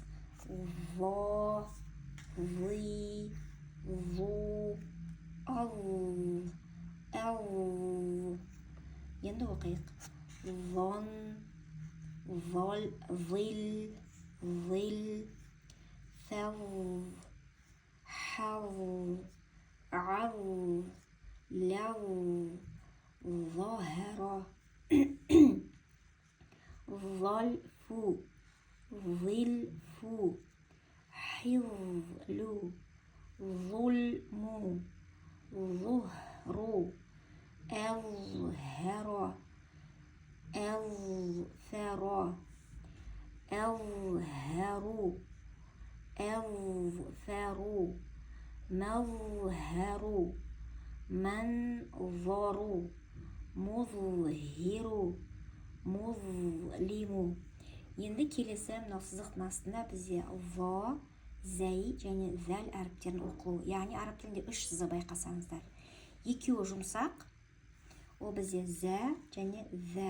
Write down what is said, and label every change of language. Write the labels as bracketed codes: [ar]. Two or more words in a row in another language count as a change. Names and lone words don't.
[kk] Во, ви, ву, ау, әу. Енді оқиық. Вон, вол, вил, вил, фәу, хау, [ar] ау, ляу, ظاهرة ظلف ظلف حظل ظلم ظهر أظهر أظفر أظهر أظفر مظهر منظر مظهر، مظلم. [kk] Енді келесі мынау сызықтың астында бізде во, зәй және зәл әріптерін оқылу. Яғни араб тілінде 3 сызы байқасаңыздар. Екеуі жұмсақ, ол бізде зә және зә.